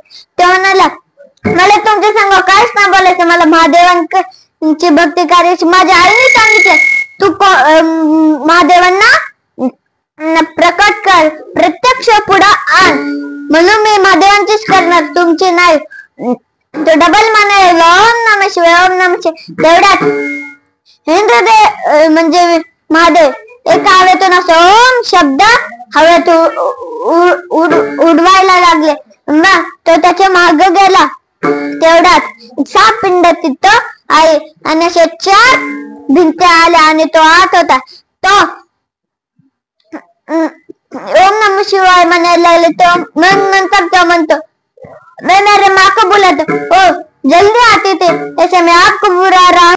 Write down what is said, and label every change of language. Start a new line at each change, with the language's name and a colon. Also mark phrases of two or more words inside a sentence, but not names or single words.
Marathi: ते म्हणाला मला तुमच्या संग काहीच नाही बोलायचं, मला महादेवांची भक्ती करायची. माझ्या आईने सांगितलं तू महादेवांना प्रकट कर, प्रत्यक्ष पुढं आण, म्हणून मी महादेवांचीच करणार, तुमची नाही. तो डबल म्हणाले
Sanskrit: ओम नमः शिवाय, ओम नमः शिवाय.
Marathi: तेवढ्यात इंद्रदेव म्हणजे महादेव एका हवेतून असं ओम शब्द हवेत उडवायला लागले. मग तो त्याच्या माग गेला. तेवढ्यात 6 पिंड तिथं आहे आणि अशा 4 भिंत्या आल्या आणि तो आत होता. तो
Sanskrit: ओम नमः शिवाय
Marathi: म्हणायला लागले. तो मग नंतर तो म्हणतो
Hindi: मैं मेरे माँ को बुलाता, ओ जल्दी आती थे, ऐसे मैं आपको बुला रहा